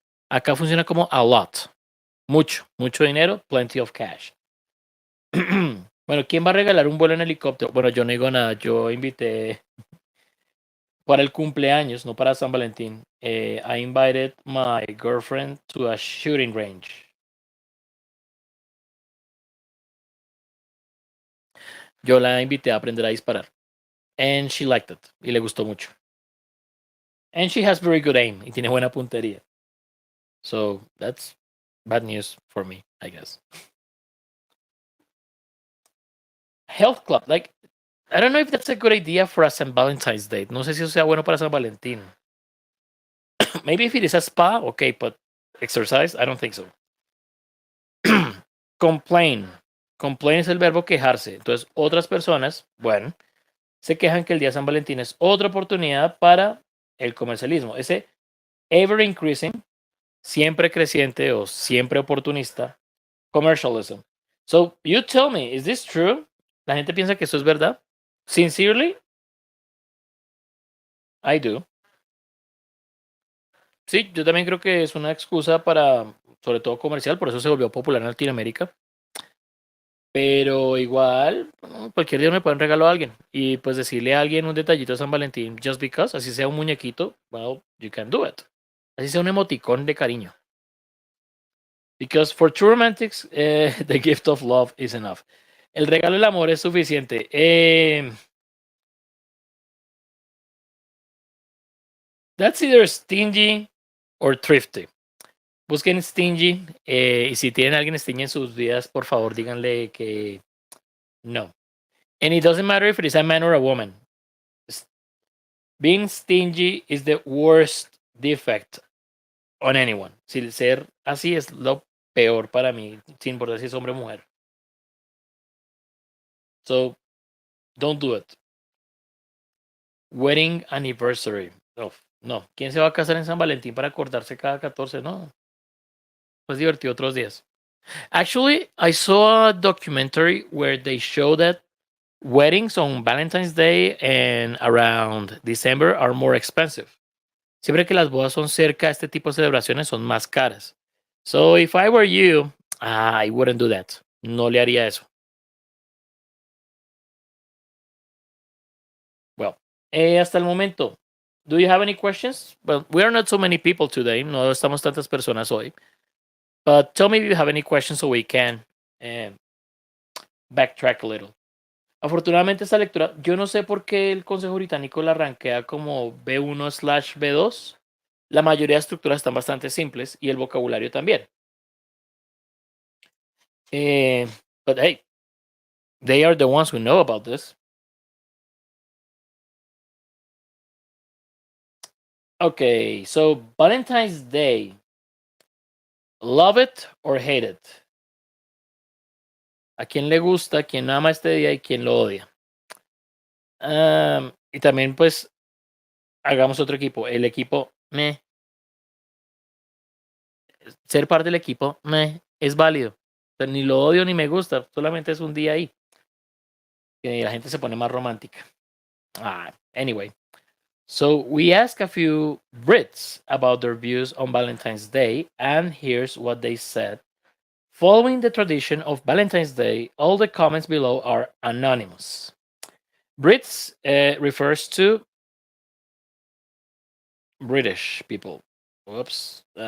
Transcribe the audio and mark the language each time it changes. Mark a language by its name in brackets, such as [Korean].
[Spanish] Acá funciona como [English] a lot. [Spanish] Mucho dinero, [English] plenty of cash. [Spanish] Bueno, ¿quién va a regalar un vuelo en helicóptero? Bueno, yo no digo nada. Yo invité para el cumpleaños, no para San Valentín. [English] I invited my girlfriend to a shooting range. [Spanish] Yo la invité a aprender a disparar. [English] And she liked it. [Spanish] Y le gustó mucho. [English] And she has very good aim. [Spanish] Y tiene buena puntería. [English] So that's bad news for me, I guess. Health club. Like, I don't know if that's a good idea for a St. Valentine's Day. [Spanish] No sé si eso sea bueno para San Valentín. [English] Maybe if it is a spa, okay, but exercise, I don't think so. Complain. [Spanish] Complain es el verbo quejarse. Entonces, otras personas, bueno, se quejan que el día de San Valentín es otra oportunidad para el comercialismo. Ese [English] ever increasing, [Spanish] siempre creciente o siempre oportunista, commercialism. [English] So, you tell me, is this true? [Spanish] La gente piensa que eso es verdad. [English] Sincerely, I do. [Spanish] Sí, yo también creo que es una excusa para, sobre todo comercial, por eso se volvió popular en Latinoamérica. Pero igual, cualquier día me pueden regalar a alguien. Y pues decirle a alguien un detallito de San Valentín, [English] just because, [Spanish] así sea un muñequito, [English] well, you can do it. [Spanish] Así sea un emoticón de cariño. [English] Because for true romantics, the gift of love is enough. [Spanish] El regalo del amor es suficiente. [English] That's either stingy or thrifty. [Spanish] Busquen stingy. Y si tienen a alguien stingy en sus vidas, por favor, díganle que no. [English] And it doesn't matter if it is a man or a woman. Being stingy is the worst defect on anyone. [Spanish] Si ser así es lo peor para mí, sin importar si es hombre o mujer. [English] So, don't do it. Wedding anniversary. No, no. [Spanish] ¿Quién se va a casar en San Valentín para acordarse cada 14? No. Pues divertido otros días. [English] Actually, I saw a documentary where they show that weddings on Valentine's Day and around December are more expensive. [Spanish] Siempre que las bodas son cerca, este tipo de celebraciones son más caras. [English] So if I were you, I wouldn't do that. [Spanish] No le haría eso. [English] Well, [Spanish] hasta el momento, [English] do you have any questions? Well, we are not so many people today. [Spanish] No estamos tantas personas hoy. [English] But tell me if you have any questions so we can backtrack a little. [Spanish] Afortunadamente esta lectura, yo no sé por qué el Consejo Británico la rankea como B1/B2. La mayoría de estructuras están bastante simples y el vocabulario también. [English] Eh, but hey, they are the ones who know about this. Okay, so Valentine's Day. Love it or hate it. [Spanish] ¿A quién le gusta, quién ama este día y quién lo odia? Y también, pues, hagamos otro equipo. El equipo, ser parte del equipo, es válido. O sea, ni lo odio ni me gusta, solamente es un día ahí. Que la gente se pone más romántica. [English] Anyway. So we asked a few Brits about their views on Valentine's Day, and here's what they said. Following the tradition of Valentine's Day, all the comments below are anonymous. Brits refers to British people. Whoops.